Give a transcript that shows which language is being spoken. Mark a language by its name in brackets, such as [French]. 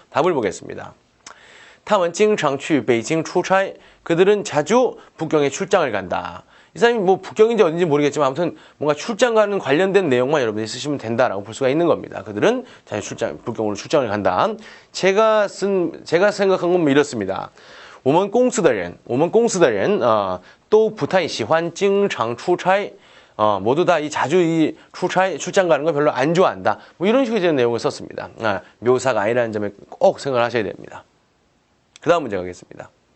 [Korean] 답을 보겠습니다. [Chinese] 他们经常去北京出差. [Korean] 그들은 자주 북경에 출장을 간다. 이 사람이 뭐 북경인지 어딘지 모르겠지만 아무튼 뭔가 출장 가는 관련된 내용만 여러분이 쓰시면 된다라고 볼 수가 있는 겁니다. 그들은 자주 북경으로 출장을 간다. 제가 생각한 건 뭐 이렇습니다. [Chinese] 我们公司的人都不太喜欢经常出差. [Korean] 모두 다 자주 출장 가는 걸 별로 안 좋아한다. 뭐 이런 식의 내용을 썼습니다. 묘사가 아니라는 점에 꼭 생각을 하셔야 됩니다. 그 다음 문제 가겠습니다.